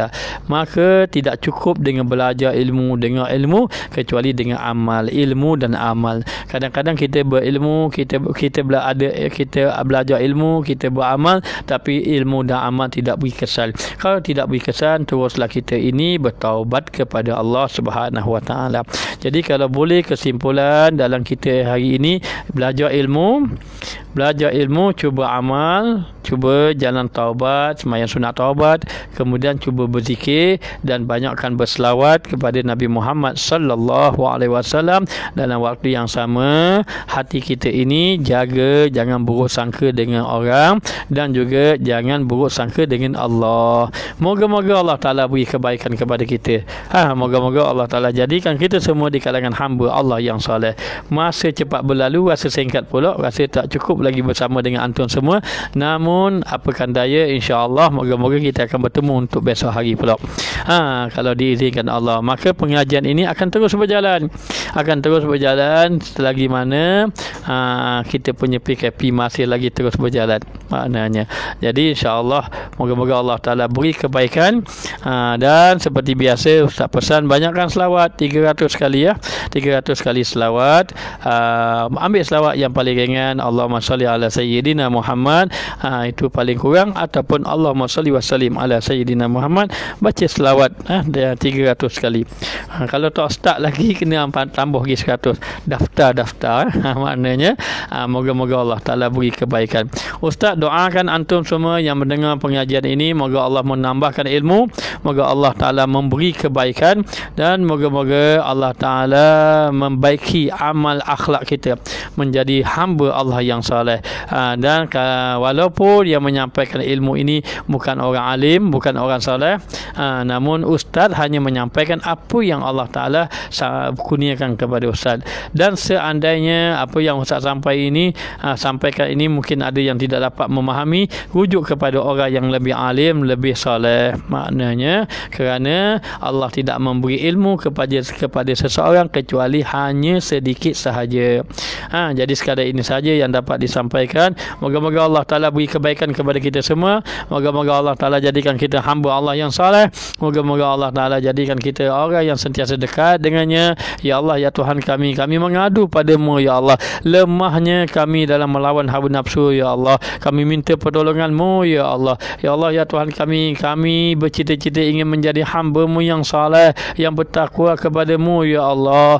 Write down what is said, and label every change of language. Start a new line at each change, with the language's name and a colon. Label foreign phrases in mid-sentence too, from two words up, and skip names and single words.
Malay: Maka tidak cukup dengan belajar ilmu, dengar ilmu, kecuali dengan amal. Ilmu dan amal. Kadang-kadang kita berilmu, kita belajar ilmu, kita beramal, tapi ilmu dan amal tidak beri kesan. Kalau tidak beri kesan, teruslah kita ini bertaubat kepada
Arabic: الله سبحانه وتعالى.
Malay: Jadi kalau boleh kesimpulan dalam kita hari ini, belajar ilmu, cuba amal, cuba jalan taubat, sembahyang sunat taubat, kemudian cuba berzikir dan banyakkan berselawat kepada Nabi Muhammad
Arabic: صلى الله عليه وسلم.
Malay: Dalam waktu yang sama, hati kita ini jaga jangan buruk sangka dengan orang, dan juga jangan buruk sangka dengan Allah. Moga-moga
Arabic: الله تعالى
Malay: beri kebaikan kepada kita. Moga-moga
Arabic: الله تعالى
Malay: jadikan kita semua di kalangan hamba Allah yang soleh. Masa cepat berlalu, rasa singkat pula, rasa tak cukup lagi bersama dengan antum semua. Namun apakan daya,
Arabic: إن شاء الله
Malay: moga-moga kita akan bertemu untuk besok hari pula. Kalau diizinkan Allah, maka pengajian ini akan terus berjalan. Selagi mana kita punya PKP masih lagi terus berjalan maknanya. Jadi
Arabic: إن شاء الله
Malay: moga-moga
Arabic: الله تعالى
Malay: beri kebaikan. Dan seperti biasa Ustaz pesan, banyakkan selawat 300 kali ya. 300 kali selawat. Ambil selawat yang paling ringan,
Arabic: اللهم صل على سيدنا محمد,
Malay: itu paling kurang, ataupun
Arabic: اللهم صل وسلم على سيدنا محمد.
Malay: Baca selawat 300 kali. Kalau tak start lagi, kena tambah lagi 100. Daftar maknanya moga-moga
Arabic: الله تعالى
Malay: beri kebaikan. Ustaz doakan antum semua yang mendengar pengajian ini, moga Allah menambahkan ilmu, moga
Arabic: الله تعالى
Malay: memberi kebaikan, dan moga-moga
Arabic: الله تعالى
Malay: membaiki amal akhlak kita menjadi hamba Allah yang soleh. Dan walaupun yang menyampaikan ilmu ini bukan orang alim, bukan orang soleh, namun ustaz hanya menyampaikan apa yang
Arabic: الله تعالى
Malay: kurniakan kepada ustaz. Dan seandainya apa yang ustaz sampaikan ini mungkin ada yang tidak dapat memahami, rujuk kepada orang yang lebih alim, lebih soleh. Maknanya kerana Allah tidak memberi ilmu kepada seseorang kecuali hanya sedikit sahaja. Jadi sekadar ini saja yang dapat disampaikan. Moga-moga
Arabic: الله تعالى
Malay: beri kebaikan kepada kita semua. Moga-moga
Arabic: الله تعالى
Malay: jadikan kita hamba Allah yang saleh. Moga-moga
Arabic: الله تعالى
Malay: jadikan kita orang yang sentiasa dekat dengannya.
Arabic: يا الله,
Malay: ya Tuhan kami mengadu padamu
Arabic: يا الله.
Malay: Lemahnya kami dalam melawan hawa nafsu
Arabic: يا الله.
Malay: Kami minta pertolongan-Mu
Arabic: يا الله يا الله,
Malay: ya Tuhan kami bercita-cita ingin menjadi hamba-Mu yang saleh, yang bertakwa kepada-Mu
Arabic: يا الله.